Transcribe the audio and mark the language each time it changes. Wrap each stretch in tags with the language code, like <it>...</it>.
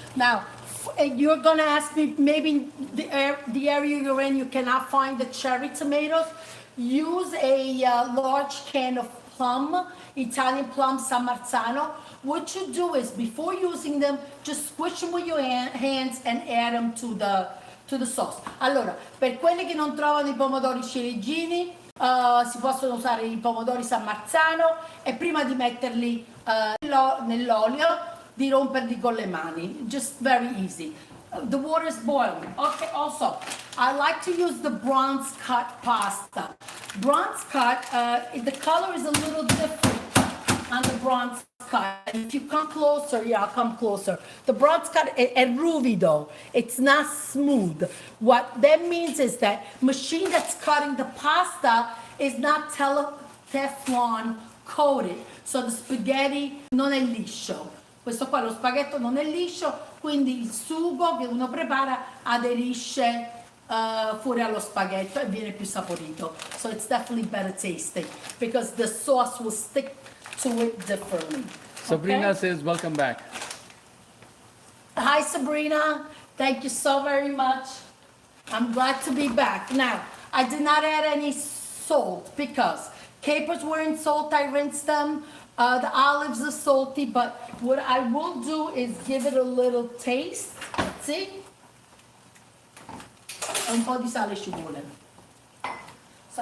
<en>Now, you're gonna ask me, maybe the area you're in, you cannot find the cherry tomatoes. Use a large can of plum, Italian plum San Marzano. What you do is, before using them, just squish them with your hands and add them to the sauce.</en> <it>Allora, per quelli che non trovano i pomodori ciliegini, si possono usare i pomodori San Marzano e prima di metterli nell'olio, di romperli con le mani.</it> <en>Just very easy. The water is boiling. Okay, also, I like to use the bronze cut pasta. Bronze cut, the color is a little different on the bronze cut. If you come closer, yeah, I'll come closer. The bronze cut</en> <it>è ruvido.</it> <en>It's not smooth. What that means is that machine that's cutting the pasta is not Teflon coated. So the spaghetti</en> <it>non è liscio. Questo qua, lo spaghetto non è liscio, quindi il sugo che uno prepara aderisce fuori allo spaghetto e viene più saporito.</it> <en>So it's definitely better tasting because the sauce will stick to it differently. Sabrina Okay? says, welcome back. Hi, Sabrina. Thank you so very much. I'm glad to be back. Now, I did not add any salt because capers were in salt. I rinsed them. The olives are salty, but what I will do is give it a little taste. See?</en> <it>Un po' di sale ci vuole.</it> <en>So</en>